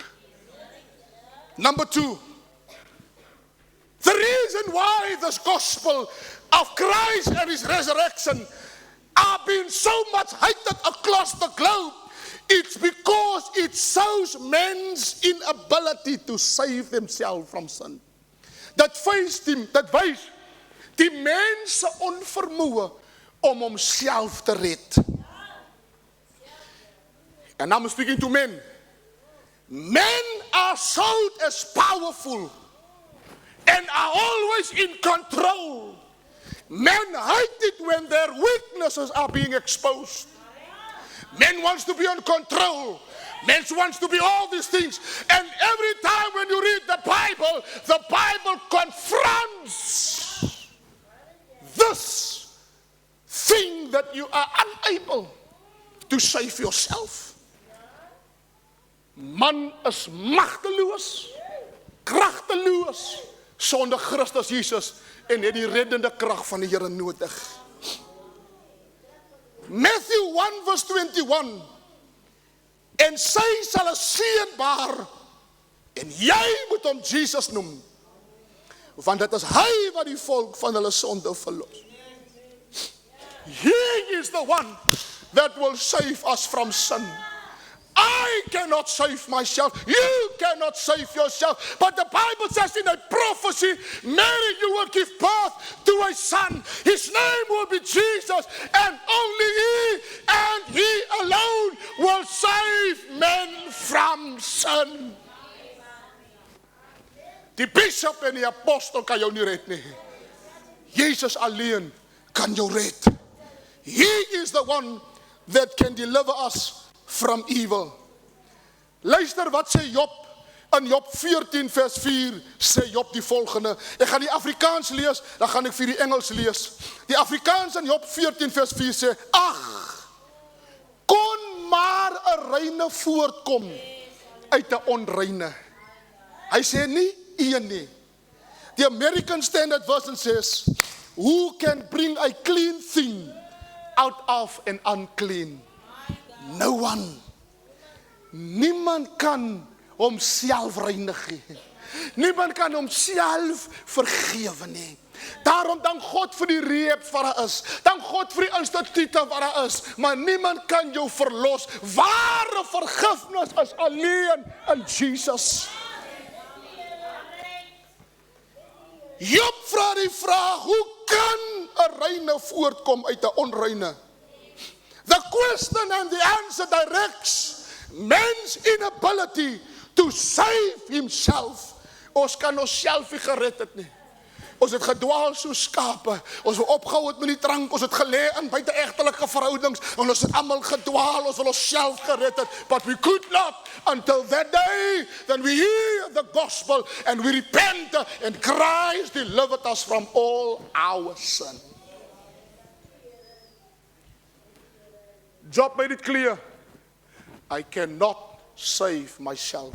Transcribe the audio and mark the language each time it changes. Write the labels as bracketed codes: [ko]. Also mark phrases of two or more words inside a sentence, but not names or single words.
[en] Number 2, the reason why this gospel of Christ and his resurrection are being so much hated across the globe, it's because it shows men's inability to save themselves from sin. [af] Dit wys die mens se onvermoë om homself te red. [en] And I'm speaking to men. Men are sold as powerful and are always in control. Men hate it when their weaknesses are being exposed. Men wants to be in control. Men wants to be all these things. And every time when you read the Bible confronts this thing that you are unable to save yourself. [af] Man is magteloos, kragteloos sonder Christus Jesus en het die reddende krag van die Here nodig. [en] Matthew 1 verse 21. [af] En sy sal 'n seun baar en jy moet hom Jesus noem, want dit is hy wat die volk van hulle sonde verlos. [en] He is the one that will save us from sin. I cannot save myself. You cannot save yourself. But the Bible says in a prophecy, Mary, you will give birth to a son. His name will be Jesus. And only he and he alone will save men from sin. [af] Die bishop en die apostel kan jou nie red nie. Jesus alleen kan jou red. [en] He is the one that can deliver us from evil. [af] Luister wat sê Job. In Job 14 vers 4 sê Job die volgende. Ek gaan die Afrikaans lees, dan gaan ek vir die Engels lees. Die Afrikaans in Job 14 vers 4 sê, ag, kon maar 'n reine voortkom uit 'n onreine. Hy sê nie een nie. [en] The American Standard Version says, who can bring a clean thing out of an unclean? No one. [af] Niemand kan homself reinig nie. Niemand kan homself vergewe nie. Daarom dank God vir die reeks wat daar is. Dank God vir die instituute wat daar is. Maar niemand kan jou verlos. Ware vergifnis is alleen in Jesus. Job vra die vraag, hoe kan 'n reine voortkom uit 'n onreine? [en] The question and the answer directs man's inability to save himself. [af] Ons kan onsself nie gered het nie. Ons het gedwaal soos skape. Ons het opgehou het met die drank. Ons het gelê in buiteegtelike verhoudings. En ons het almal gedwaal. Ons wil onsself gered het. [en] But we could not until that day. Then we hear the gospel and we repent. And Christ delivered us from all our sin. Job made it clear. I cannot save myself.